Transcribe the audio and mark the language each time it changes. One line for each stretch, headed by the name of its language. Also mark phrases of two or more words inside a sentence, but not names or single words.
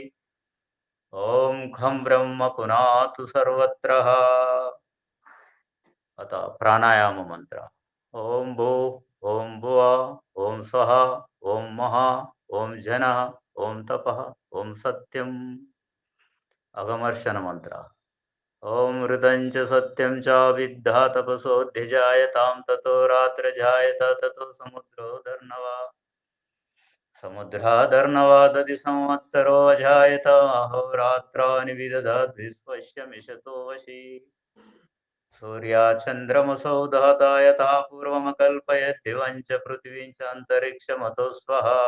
Sanskrit: ओम खं ब्रह्म पुनातु सर्वत्र. अतः प्राणायाम मंत्र. ओम भू. ओम भुवा. ओम स्वः. ओम महा. ओम जनः. ओम तपः. ओम सत्यम्. अगमर्शन मंत्र. ఓం మృతం చ సత్యం చ విద్ధా తపసోऽధ్యజాయతాం తతో రాత్రజాయత తతో సముద్రాధర్ణవాదది సంవత్సరో అజాయత అహోరాత్రాని విదధాద్విశ్వస్య మిషతో వశి సూర్యాచంద్రమసౌ దహతా యథా పూర్వమకల్పయత్ దివం చ పృథివీం చ అంతరిక్షమతో స్వః